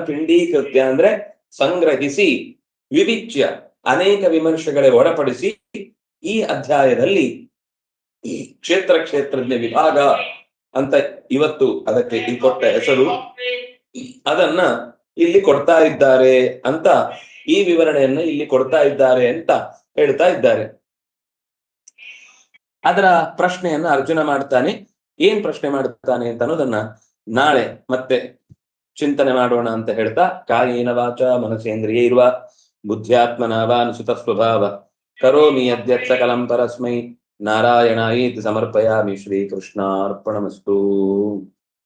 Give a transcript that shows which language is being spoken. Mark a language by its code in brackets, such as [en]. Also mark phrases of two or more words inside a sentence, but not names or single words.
[kn] ಪಿಂಡೀಕೃತ್ಯ ಅಂದ್ರೆ ಸಂಗ್ರಹಿಸಿ, ವಿವಿಚ್ಯ ಅನೇಕ ವಿಮರ್ಶೆಗಳೇ ಒಳಪಡಿಸಿ ಈ ಅಧ್ಯಾಯದಲ್ಲಿ ಈ ಕ್ಷೇತ್ರಜ್ಞ ವಿಭಾಗ ಅಂತ ಇವತ್ತು ಅದಕ್ಕೆ ಕೊಟ್ಟ ಹೆಸರು, ಅದನ್ನ ಇಲ್ಲಿ ಕೊಡ್ತಾ ಇದ್ದಾರೆ ಅಂತ, ಈ ವಿವರಣೆಯನ್ನ ಇಲ್ಲಿ ಕೊಡ್ತಾ ಇದ್ದಾರೆ ಅಂತ ಹೇಳ್ತಾ ಇದ್ದಾರೆ. ಅದರ ಪ್ರಶ್ನೆಯನ್ನ ಅರ್ಜುನ ಮಾಡ್ತಾನೆ. ಏನ್ ಪ್ರಶ್ನೆ ಮಾಡ್ತಾನೆ ಅಂತ ಅನ್ನೋದನ್ನ ನಾಳೆ ಮತ್ತೆ ಚಿಂತನೆ ಮಾಡೋಣ ಅಂತ ಹೇಳ್ತಾ, [sa] ಕಾಯೇನ ವಾಚ ಮನಸೇಂದ್ರಿಯೈರ್ವಾ ಬುದ್ಧ್ಯಾತ್ಮನ ವಾ ಅನುಸೃತ ಸ್ವಭಾವ ಕರೋಮಿ ಯದ್ಯತ್ ಸಕಲಂ ಪರಸ್ಮೈ ನಾರಾಯಣಾಯೇತಿ ಸಮರ್ಪಯಾಮಿ. ಶ್ರೀಕೃಷ್ಣಾರ್ಪಣಮಸ್ತು.